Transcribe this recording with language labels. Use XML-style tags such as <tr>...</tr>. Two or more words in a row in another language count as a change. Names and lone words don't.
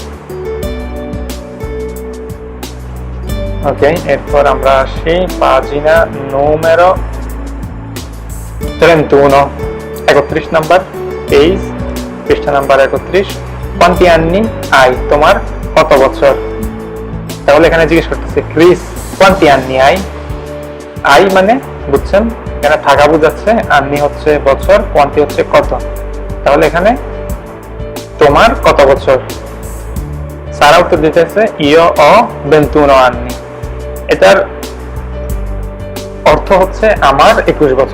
<bn>ওকে, এরপর আমরা আসি</bn> <it>pagina numero</it> <bn>31, 31 নাম্বার পেজ, পৃষ্ঠা নাম্বার 31।</bn> <it>quanti anni hai,</it> <bn>তোমার কত বছর? তাহলে এখানে জিজ্ঞেস করতেছে ক্রিস</bn> <it>quanti anni hai,</it> <bn>আই মানে বুঝছেন এখানে থাকা বোঝাচ্ছে, আন্নি হচ্ছে বছর, কোয়ান্টি হচ্ছে কত, তাহলে এখানে তোমার কত বছর? সারা উত্তর দিতেছে</bn> <it>io ho 21 anni.</it> <bn>এটার অর্থ হচ্ছে আমার 21 বছর।</bn>